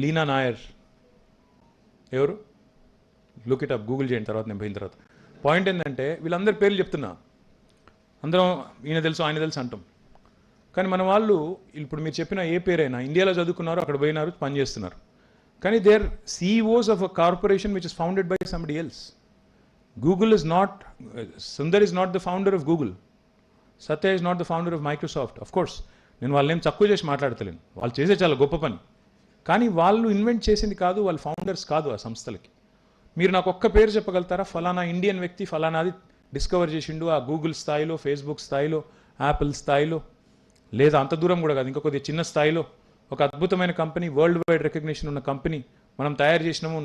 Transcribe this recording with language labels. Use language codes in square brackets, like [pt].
[te] లీనా నాయర్ ఎవరు, look it up, Google చేయండి తర్వాత నేను పోయిన తర్వాత. పాయింట్ ఏంటంటే వీళ్ళందరి పేర్లు చెప్తున్నా, అందరం ఈయన తెలుసు ఆయన తెలుసు అంటాం. కానీ మన వాళ్ళు ఇప్పుడు మీరు చెప్పిన ఏ పేరైనా ఇండియాలో చదువుకున్నారు, అక్కడ పోయినారు, పనిచేస్తున్నారు. [en] కానీ they are CEOs of a corporation which is founded by somebody else. Google is not, Sundar is not the founder of Google. Satya is not the founder of Microsoft. Of course, [te] నేను వాళ్ళేం తక్కువ చేసి మాట్లాడతలేను, వాళ్ళు చేసే చాలా గొప్ప పని. కానీ వాళ్ళు ఇన్వెంట్ చేసింది కాదు, వాళ్ళు ఫౌండర్స్ కాదు ఆ సంస్థలకి. మీరు నాకు ఒక్క పేరు చెప్పగలుగుతారా, ఫలానా ఇండియన్ వ్యక్తి ఫలానాది డిస్కవర్ చేసిండు ఆ గూగుల్ స్థాయిలో, ఫేస్బుక్ స్థాయిలో, యాపిల్ స్థాయిలో, లేదా అంత దూరం కూడా కాదు, ఇంకా కొద్దిగా చిన్న స్థాయిలో ఒక అద్భుతమైన కంపెనీ, వరల్డ్ వైడ్ రికగ్నిషన్ ఉన్న కంపెనీ మనం తయారు చేసినాము.